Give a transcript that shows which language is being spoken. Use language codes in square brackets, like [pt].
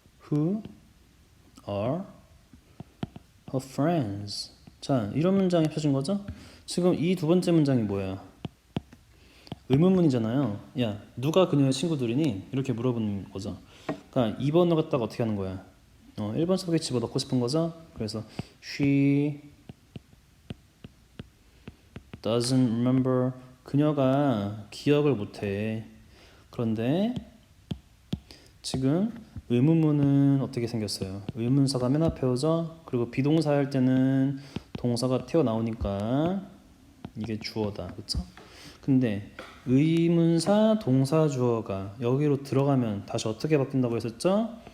[en] Who are her friends? [ko] 자, 이런 문장이 합쳐진 거죠? 지금 이 두 번째 문장이 뭐야? 의문문이잖아요. 야, 누가 그녀의 친구들이니? 이렇게 물어보는 거죠. 그러니까 2번을 갖다가 어떻게 하는 거야? 1번 속에 집어넣고 싶은 거죠. 그래서 [en] she doesn't remember. [ko] 그녀가 기억을 못해. 그런데 지금 의문문은 어떻게 생겼어요? 의문사가 맨 앞에 오죠. 그리고 비동사 할 때는 동사가 튀어나오니까 이게 주어다. 그쵸? 근데 의문사 동사 주어가 여기로 들어가면 다시 어떻게 바뀐다고 했었죠?